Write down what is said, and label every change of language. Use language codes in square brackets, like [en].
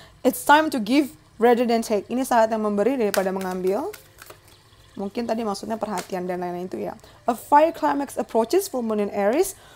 [en] It's time to give rather than take. [id] Ini saat yang memberi daripada mengambil. Mungkin tadi maksudnya perhatian dan lain-lain itu ya. [en] A fire climax approaches full moon in Aries.